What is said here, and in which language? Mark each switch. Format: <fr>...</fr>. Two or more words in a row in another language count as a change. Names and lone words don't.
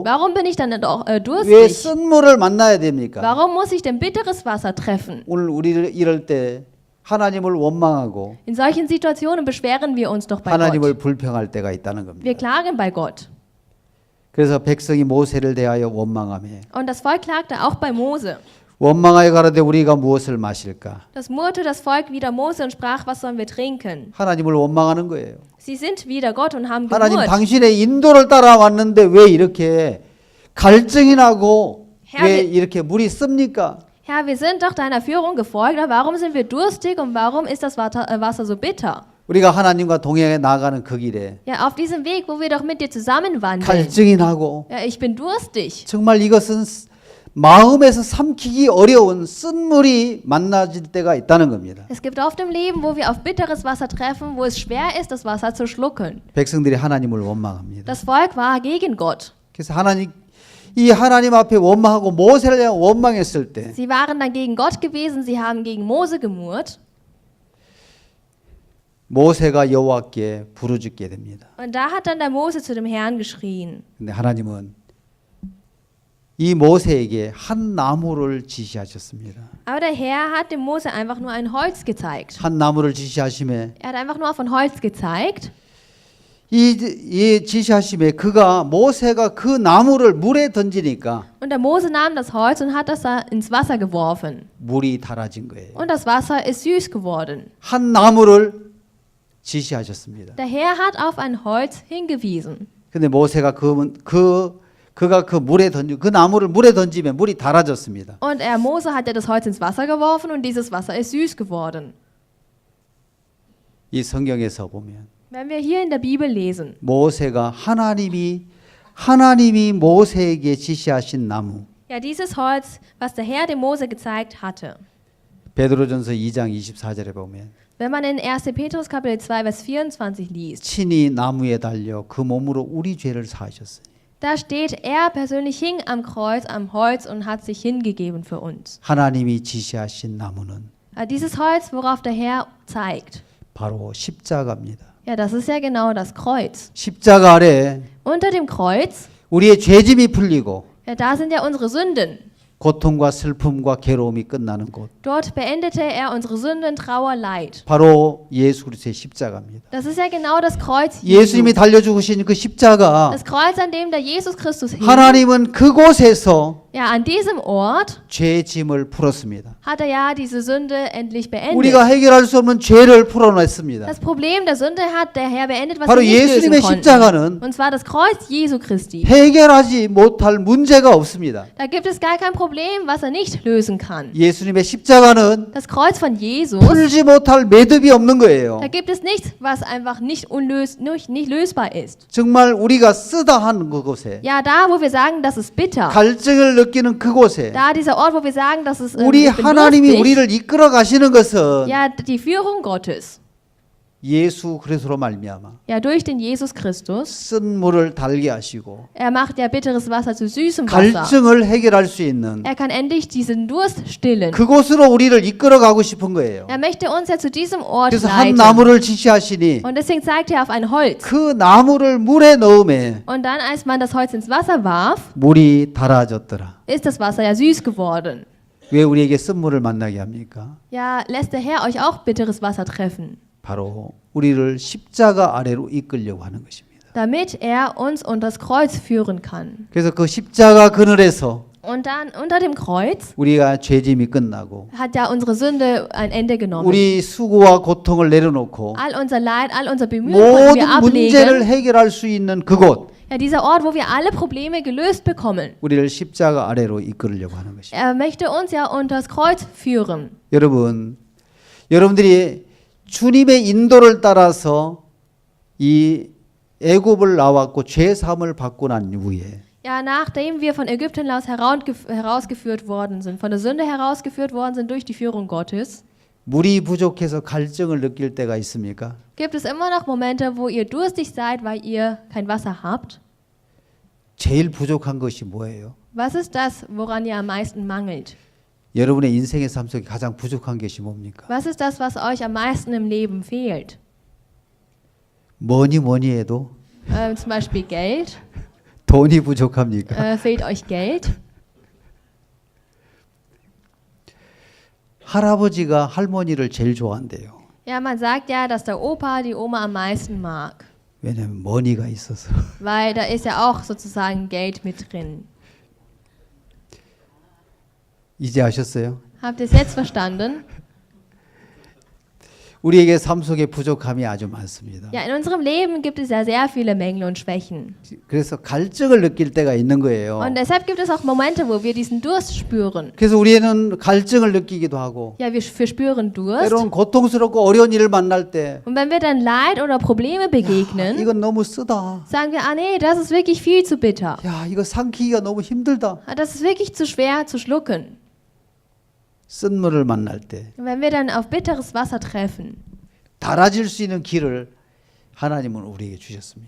<de>warum bin ich dann doch</de> <ko>왜</ko> <de>durstig?</de> <ko>쓴물을 만나야 됩니까?</ko> <de>Warum muss ich denn bitteres Wasser treffen?</de> <ko>오늘 우리를 이럴 때 하나님을 원망하고</ko> <de>In solchen Situationen beschweren wir uns doch bei</de> <ko>하나님을</ko> <de>Gott.</de> <ko>불평할 때가 있다는 겁니다.</ko> <de>Wir klagen bei Gott.</de> <ko>그래서 백성이 모세를 대하여 원망하며</ko> <de>Und das Volk klagte auch bei Mose.</de> <ko>원망하여 가라되 우리가 무엇을 마실까?</ko> <de>Das murrte das Volk wider Mose und sprach, was sollen wir trinken?</de> <ko>하나님을 원망하는 거예요.</ko> <de>Sie sind wider Gott und haben</de> <ko>하나님</ko> <de>gemurrt.</de> <ko>당신의 인도를 따라왔는데 왜 이렇게 갈증이 나고</ko> <de>Herr,</de> <ko>왜</ko> <de>wir-</de> <ko>이렇게 물이 씁니까?</ko> <de>Herr, wir sind doch deiner Führung gefolgt, aber warum sind wir durstig und warum ist das Wasser so bitter?</de> <ko>우리가 하나님과 동행해 나가는 그 길에</ko> <de>Ja, auf diesem Weg, wo wir doch mit dir zusammenwandeln.</de> <ko>갈증이 나고</ko> <de>Ja, ich bin durstig.</de> <ko>정말 이것은 마음에서 삼키기 어려운 쓴물이 만나질 때가 있다는 겁니다.</ko> <de>Es gibt oft im Leben, wo wir auf bitteres Wasser treffen, wo es schwer ist, das Wasser zu schlucken.</de> <ko>백성들이 하나님을 원망합니다.</ko> <de>Das Volk war gegen Gott.</de> <ko>그래서 이 하나님 앞에 원망하고 모세를 원망했을 때</ko> <de>Sie waren dann gegen Gott gewesen, sie haben gegen Mose gemurrt.</de> <ko>모세가 여호와께 부르짖게 됩니다.</ko> <de>Und da hat dann der Mose zu dem Herrn geschrien.</de> <ko>근데 하나님은 이 모세에게 한 나무를 지시하셨습니다.</ko> <de>Aber der Herr hat dem Mose einfach nur ein Holz gezeigt.</de> <ko>한 나무를 지시하심에</ko> <de>Er hat einfach nur auf ein Holz gezeigt.</de> <ko>이 지시하심에 모세가 그 나무를 물에 던지니까</ko> <de>Und der Mose nahm das Holz und hat das da ins Wasser geworfen.</de> <ko>물이 달아진 거예요.</ko> <de>Und das Wasser ist süß geworden.</de> <ko>한 나무를 지시하셨습니다.</ko> <de>Der Herr hat auf ein Holz hingewiesen.</de> <ko>근데 모세가 그가 그 나무를 물에 던지면 물이 달아졌습니다.</ko> <de>Und Mose hat ja das Holz ins Wasser geworfen und dieses Wasser ist süß geworden.</de> <ko>이 성경에서 보면</ko> <de>Wenn wir hier in der Bibel lesen,</de> <ko>모세가 하나님이 모세에게 지시하신 나무</ko> <de>ja, dieses Holz, was der Herr dem Mose gezeigt hatte.</de> <ko>베드로전서 2장 24절에 보면</ko> <de>Wenn man in 1. Petrus Kapitel 2, Vers 24 liest,</de> <ko>친히 나무에 달려 그 몸으로 우리 죄를 사하셨으니</ko> <de>da steht, er persönlich hing am Kreuz, am Holz und hat sich hingegeben für uns.</de> <ko>하나님이 지시하신 나무는</ko> <de>Dieses Holz, worauf der Herr zeigt,</de> <ko>바로 십자가입니다.</ko> <de>ja, das ist ja genau das Kreuz.</de> <ko>십자가 아래</ko> <de>Unter dem Kreuz,</de> <ko>우리의 죄짐이 풀리고</ko> <de>ja, da sind ja unsere Sünden.</de> <ko>고통과 슬픔과 괴로움이 끝나는 곳</ko> <de>Dort beendete er unsere Sünden, Trauer, Leid.</de> <ko>바로 예수 그리스도의 십자가입니다.</ko> <de>Das ist ja genau das Kreuz Jesu.</de> <ko>예수님이 달려 죽으신 그 십자가</ko> <de>Das Kreuz, an dem der Jesus Christus hing.</de> <ko>하나님은 그곳에서</ko> <de>Ja, an diesem Ort</de> <ko>죄의 짐을 풀었습니다.</ko> <de>hat er ja diese Sünde endlich beendet.</de> <ko>우리가 해결할 수 없는 죄를 풀어냈습니다.</ko> <de>Das Problem der Sünde hat der Herr beendet, was</de> <ko>바로</ko> <de>wir nicht lösen</de> <ko>예수님의</ko> <de>konnten.</de> <ko>십자가는</ko> <de>Und zwar das Kreuz Jesu Christi.</de> <ko>해결하지 못할 문제가 없습니다.</ko> <de>Da gibt es gar kein Problem, was er nicht lösen kann.</de> <ko>예수님의 십자가는</ko> <de>Das Kreuz von Jesus,</de> <ko>풀지 못할 매듭이 없는 거예요.</ko> <de>da gibt es nichts, was einfach nicht lösbar ist.</de> <ko>정말 우리가 쓰다 하는 그곳에</ko> <de>Ja, da, wo wir sagen, das ist bitter.</de> <ko>갈증을 느끼는 그곳에</ko> <de>Da dieser Ort, wo wir sagen, dass es</de> <ko>우리</ko> <de>ich bin</de> <ko>하나님이</ko> <de>durstig,</de> <ko>우리를 이끌어 가시는 것은</ko> <de>ja, die Führung Gottes,</de> <ko>예수 그리스도로 말미암아</ko> <de>ja, durch den Jesus Christus.</de> <ko>쓴 물을 달게 하시고</ko> <de>Er macht ja bitteres Wasser zu süßem Wasser.</de> <ko>갈증을 해결할 수 있는</ko> <de>Er kann endlich diesen Durst stillen.</de> <ko>그곳으로 우리를 이끌어 가고 싶은 거예요.</ko> <de>Er möchte uns ja zu diesem Ort</de> <ko>그래서 한</ko> <de>leiten.</de> <ko>나무를 지시하시니</ko> <de>Und deswegen zeigt er auf ein Holz.</de> <ko>그 나무를 물에 넣음에</ko> <de>Und dann, als man das Holz ins Wasser warf,</de> <ko>물이 달아졌더라.</ko> <de>ist das Wasser ja süß geworden.</de> <ko>왜 우리에게 쓴물을 만나게 합니까?</ko> <de>Ja, lässt der Herr euch auch bitteres Wasser treffen,</de> <ko>바로 우리를 십자가 아래로 이끌려고 하는 것입니다.</ko> <de>damit er uns unter das Kreuz führen kann.</de> <ko>그래서 그 십자가 그늘에서</ko> <de>Und dann unter dem Kreuz</de> <ko>우리가 죄짐이 끝나고</ko> <de>hat ja unsere Sünde ein Ende genommen.</de> <ko>우리 수고와 고통을 내려놓고</ko> <de>All unser Leid, all unser Bemühen konnten wir</de> <ko>모든 문제를</ko> <de>ablegen.</de> <ko>해결할 수 있는 그곳</ko> <de>Ja, dieser Ort, wo wir alle Probleme gelöst bekommen.</de> <ko>우리를 십자가 아래로 이끌려고 하는 것입니다.</ko> <de>Er möchte uns ja unter das Kreuz führen.</de> <ko>여러분들이 주님의 인도를 따라서 이 애굽을 나왔고 죄 사함을 받고 난 후에</ko> <de>Ja, nachdem wir von Ägypten aus herausgeführt worden sind, von der Sünde herausgeführt worden sind durch die Führung Gottes,</de> <ko>물이 부족해서 갈증을 느낄 때가 있습니까?</ko> <de>gibt es immer noch Momente, wo ihr durstig seid, weil ihr kein Wasser habt.</de> <ko>제일 부족한 것이 뭐예요?</ko> <de>Was ist das, woran ihr am meisten mangelt?</de> <ko>여러분의 인생의 삶 속에 가장 부족한 것이 뭡니까?</ko> <de>Was ist das, was euch am meisten im Leben fehlt?</de> <ko>뭐니 해도</ko> <de>Zum Beispiel Geld.</de> <ko>돈이 부족합니까?</ko> <de>Fehlt euch Geld?</de> <ko>할아버지가 할머니를 제일 좋아한대요.</ko> <de>Ja, man sagt ja, dass der Opa die Oma am meisten mag.</de> <ko>왜냐면 머니가 있어서.</ko> <de>Weil da ist ja auch sozusagen Geld mit drin.</de> <ko>이제 아셨어요?</ko> <de>Habt ihr es jetzt verstanden?</de> <ko>우리에게 삶 속에 부족함이 아주 많습니다.</ko> <de>Ja, in unserem Leben gibt es ja sehr viele Mängel und Schwächen.</de> <ko>그래서 갈증을 느낄 때가 있는 거예요.</ko> <de>Und deshalb gibt es auch Momente, wo wir diesen Durst spüren.</de> <ko>그래서 우리는 갈증을 느끼기도 하고</ko> <de>Ja, wir spüren Durst.</de> <ko>때로는 고통스럽고 어려운 일을 만날 때</ko> <de>Und wenn wir dann Leid oder Probleme begegnen,</de> <ko>이건 너무 쓰다.</ko> <de>sagen wir, ah nee, das ist wirklich viel zu bitter.</de> <ko>야, 이거 삼키기가 너무 힘들다.</ko> <de>Ah, das ist wirklich zu schwer zu schlucken.</de> <ko>쓴 물을 만날 때</ko> <de>Und wenn wir dann auf bitteres Wasser treffen,</de> <ko>달아질 수 있는 길을 하나님은 우리에게 주셨습니다.</ko>